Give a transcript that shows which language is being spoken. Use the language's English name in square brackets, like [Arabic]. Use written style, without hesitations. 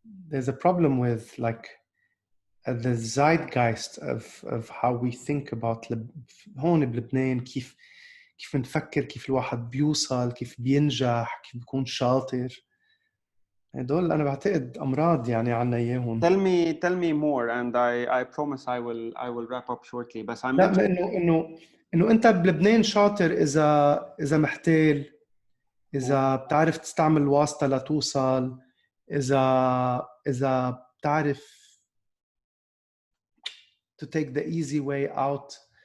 [English] There's a problem with like the zeitgeist of how we think about [Arabic] هون بلبنان كيف نفكر، كيف الواحد بيوصل، كيف بينجح، كيف بيكون شاطر. هدول أنا بعتقد أمراض يعني عنا إياهم. [English] Tell me more and I promise I will wrap up shortly. [Arabic] بس [English] I'm [Arabic] لا إنه أنت بلبنان شاطر إذا محتال، إذا بتعرف تستعمل الواسطة لتوصل، إذا بتعرف [English] to take the easy way out.